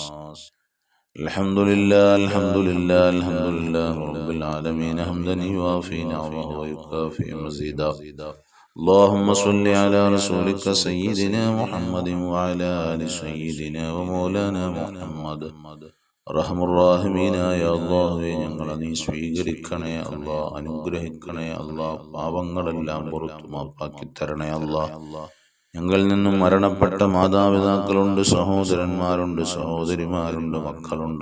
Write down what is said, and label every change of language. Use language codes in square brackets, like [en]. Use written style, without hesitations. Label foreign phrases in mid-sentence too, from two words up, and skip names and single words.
[ar] الحمد لله الحمد لله الحمد لله رب العالمين حمدا يوافي نعمه ويكافئ مزيدا. اللهم صل على رسولك سيدنا محمد وعلى آل سيدنا ومولانا محمد. [ml] റഹ്മുറാഹിമീനായ അല്ലാഹുവേ, ഞങ്ങളെ നീ സ്വീകരിക്കണേ അല്ലാ, അനുഗ്രഹിക്കണേ അല്ലാ, പാപങ്ങളെല്ലാം പുറത്തു മാപ്പാക്കി തരണേ അല്ലാ. ഞങ്ങളിൽ നിന്നും മരണപ്പെട്ട മാതാപിതാക്കളുണ്ട്, സഹോദരന്മാരുണ്ട്, സഹോദരിമാരുണ്ട്, മക്കളുണ്ട്.